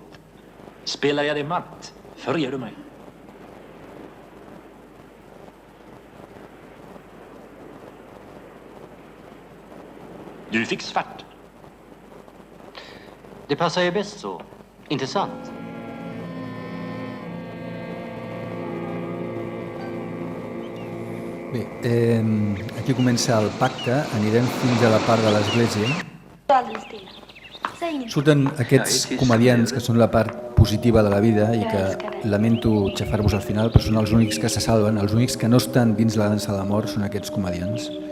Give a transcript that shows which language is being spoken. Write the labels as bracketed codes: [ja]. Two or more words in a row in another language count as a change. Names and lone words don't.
[sv] Spelar jag det matt, förger du mig. Du fick svart. Det passar ju bäst så. Inte sant? [ca] Bé, aquí comença el pacte, anirem fins a la part de l'Església. Surten aquests comediants que són la part positiva de la vida i que lamento xafar-vos al final, però són els únics que se salven, els únics que no estan dins la dansa de la mort són aquests comediants.